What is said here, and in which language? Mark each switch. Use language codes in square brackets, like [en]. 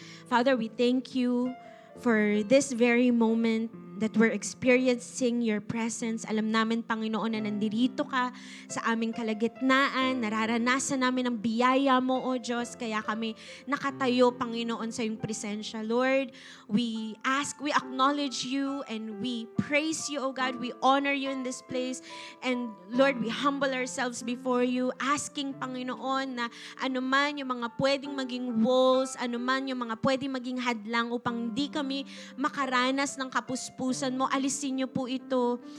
[en] Father, we thank you for this very moment that we're experiencing your presence. [tl] Alam namin, Panginoon, na nandirito ka sa aming kalagitnaan. Nararanasan namin ang biyaya mo, O Diyos. Kaya kami nakatayo, Panginoon, sa iyong presensya. [en] Lord, we acknowledge you and we praise you, O God. We honor you in this place. And Lord, we humble ourselves before you, asking, [tl] Panginoon, na anuman yung mga pwedeng maging walls, anuman yung mga pwedeng maging hadlang upang hindi kami makaranas ng kapuspusan mo, alisin niyo po ito.